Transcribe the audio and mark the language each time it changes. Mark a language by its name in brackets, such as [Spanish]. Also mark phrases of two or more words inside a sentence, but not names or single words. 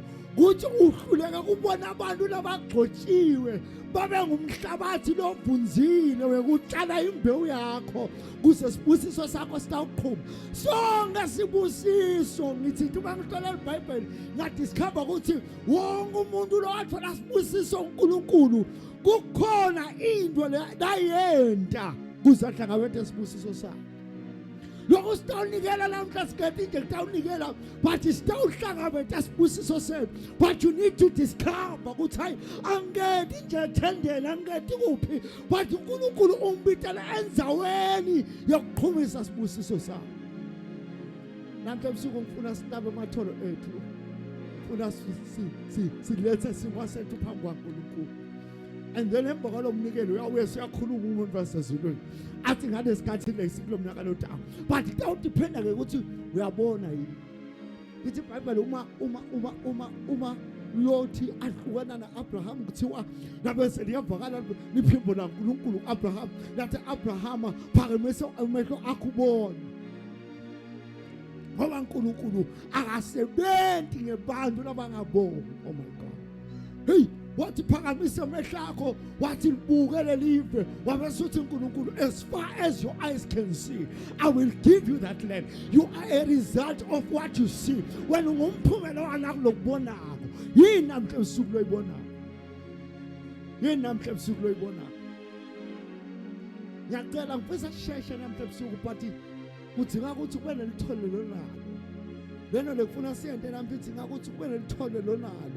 [Swati] kuthi uhluleka kubona abantu labagxotshiwe babe ngumhlabathi lovunzile wekutshala imbewu yakho kuze sibusiso sakho sitawuqhuma sonke sibusiso ngithi uma ngihlola iBhayibheli ngadiscover ukuthi wonke umuntu lo wathola sibusiso uNkulunkulu kukhona into layenta kuze ahlangabethe sibusiso sakhe lokho sitawunikela namhla sikade nje kutawunikela but sitawuhlangabetha sibusiso sethu but you need [English] to discover [Swati] ukuthi hayi angedi nje ethendela angedi kuphi but uNkulunkulu umbitela enzaweni yokuqhumisa sibusiso sakho namhla ebusuku ngifuna sitabe ematholo ethu ufuna silethe simo sethu phambi kwaNkulunkulu [English] and then [Swati] emva kwalomnikelo uyabuye siyakhuluma umuntu wasezulwini athi ngalesikhathi lesi kulomnyaka lotayo but kutawudiphenda ke ukuthi uyabona yini lithi iBhayibheli uma Lothi ahlukana naAbraham kuthiwa nabese liyavakala liphimbo laNkulunkulu Abraham lathi Abraham phakamise amehlo akho ubone ngoba uNkulunkulu akasebenzi ngebantu labangaboni [English] oh my god hey [Swati] wathi phakamise amehlo akho wathi libuke lelive wabesuthi uNkulunkulu [English] as far as your eyes can see I will give you that land you are a result of what you see when [Swati] ungumphumela wanakho lokubonako yini namhla ebusuku loyibonako ngiyacela ngifisa kusheshe namhla ebusuku but udinga ukuthi kube nelithole lonalo lena lekufuna siyente namhla udinga ukuthi kube nelithole lonalo